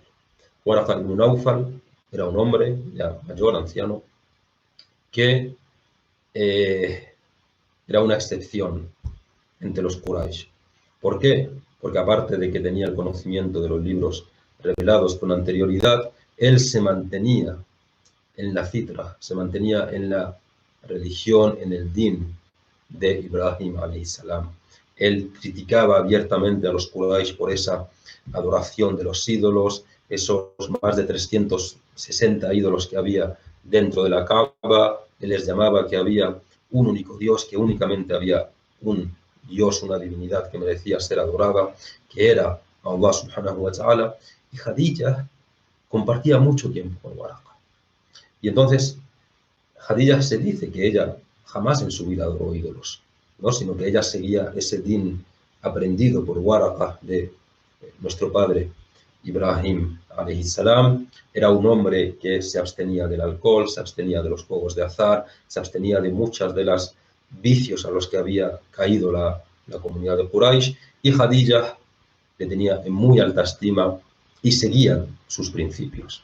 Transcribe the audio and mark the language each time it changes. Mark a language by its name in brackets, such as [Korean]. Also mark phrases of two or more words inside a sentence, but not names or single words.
[Spanish] Waraqat ibn Nawfal era un hombre ya mayor, anciano, que era una excepción entre los Quraysh. ¿Por qué? Porque aparte de que tenía el conocimiento de los libros revelados con anterioridad, él se mantenía en la fitra, se mantenía en la religión, en el din de Ibrahim [Arabic] عليه السلام. [Spanish] Él criticaba abiertamente a los Quraysh por esa adoración de los ídolos, esos más de 360 ídolos que había dentro de la Kaaba. Él les llamaba que había un único Dios, que únicamente había un Dios, una divinidad que merecía ser adorada, que era Allah [Arabic] سبحانه وتعالى. [Spanish] Y Jadilla compartía mucho tiempo con Waraqa. Y entonces Jadilla se dice que ella jamás en su vida adoró ídolos, ¿no?, sino que ella seguía ese din aprendido por Waraqa de nuestro padre Ibrahim [Arabic] عليه السلام. [Spanish] Era un hombre que se abstenía del alcohol, se abstenía de los juegos de azar, se abstenía de muchas de las vicios a los que había caído la comunidad de Quraysh, y Jadilla le tenía en muy alta estima y seguía sus principios.